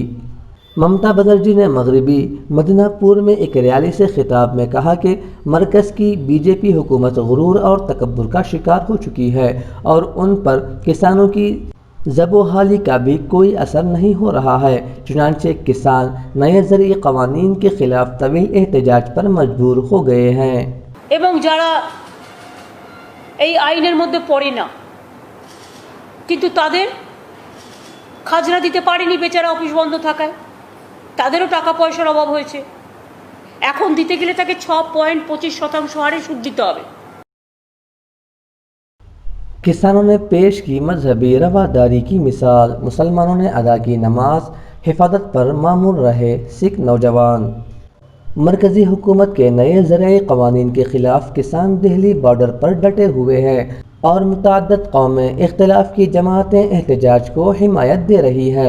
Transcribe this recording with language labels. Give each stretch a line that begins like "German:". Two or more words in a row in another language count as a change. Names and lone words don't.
Urdu: ممتا بنرجی نے مغربی مدنہ پور میں ایک ریلی سے خطاب میں کہا کہ مرکز کی بی جے پی حکومت غرور اور تکبر کا شکار ہو چکی ہے اور ان پر کسانوں کی ذب و حالی کا بھی کوئی اثر نہیں ہو رہا ہے، چنانچہ کسان نئے زرعی قوانین کے خلاف طویل احتجاج پر مجبور ہو گئے ہیں۔
Bangla: এবং যারা এই আইনের মধ্যে পড়ে না কিন্তু তাদের খাজনা দিতে পারেনি বেচারা অফিস বন্ধ থাকায়, তাদেরও টাকা পয়সার অভাব হয়েছে, এখন দিতে গেলে তাকে 6.25% হারে সুদ দিতে হবে।
Urdu: کسانوں نے پیش کی مذہبی رواداری کی مثال، مسلمانوں نے ادا کی نماز، حفاظت پر مامور رہے سکھ نوجوان۔ مرکزی حکومت کے نئے زرعی قوانین کے خلاف کسان دہلی بارڈر پر ڈٹے ہوئے ہیں اور متعدد قومیں اختلاف کی جماعتیں احتجاج کو حمایت دے رہی ہیں۔